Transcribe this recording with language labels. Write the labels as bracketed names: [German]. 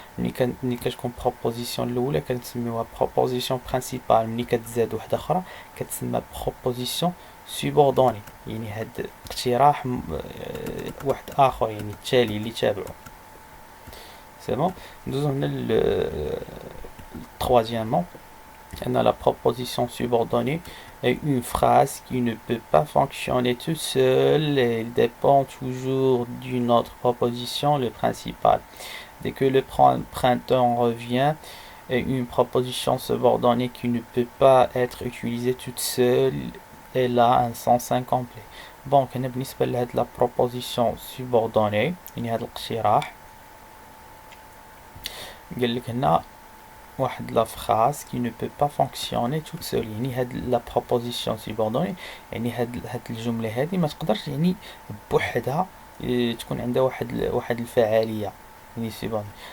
[Arabic] ملي كتكون بروبوزيسيون الاولى كنسميوها بروبوزيسيون برينسيبال، ملي كتزاد وحده اخرى كتسمى بروبوزيسيون سوبوردوني، يعني هاد اقتراح واحد اخر، يعني التالي اللي تابعو. [French] سي بون. [Arabic] ندوزو هنا troisièmement. [French] La proposition subordonnée est une phrase qui ne peut pas fonctionner toute seule et dépend toujours d'une autre proposition, le principal. Dès que le printemps revient, est une proposition subordonnée qui ne peut pas être utilisée toute seule, elle a un sens incomplet. [Arabic] Bon, بالنسبة لهاد la proposition subordonnée، يعني هاد الاقتراح قال لك هنا واحد لا فراز كي نو بو با فونكسيوني توت سول، يعني هاد لا بروبوزيسيون سوبوردوني، يعني هاد الجمله هادي ما تقدرش يعني بوحدها تكون عندها واحد الفعاليه، يعني سوبوردوني.